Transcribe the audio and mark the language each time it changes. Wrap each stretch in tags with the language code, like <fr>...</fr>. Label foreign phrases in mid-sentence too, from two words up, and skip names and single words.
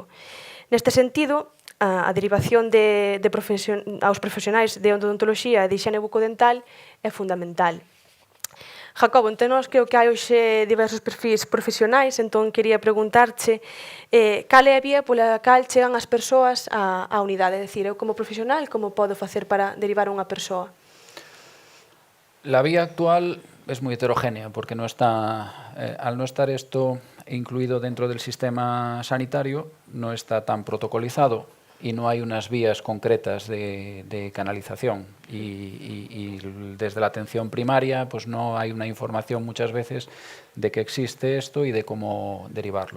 <gl>Neste sentido, a derivación aos profesionais de odontoloxía e de hixiene bucodental é fundamental. Jacobo, entre nós creo que hai hoxe diversos perfis profesionais, entón quería preguntarche cal é a vía pola cal chegan as persoas á unidade, é dicir, eu como profesional, como podo facer para derivar unha persoa?</gl> <es>La vía actual es muy heterogénea porque no está, al no estar esto incluido dentro del sistema sanitario, no está tan protocolizado y no hay unas vías concretas de canalización y desde la atención primaria pues no hay una información muchas veces de que existe esto y de cómo derivarlo.</es>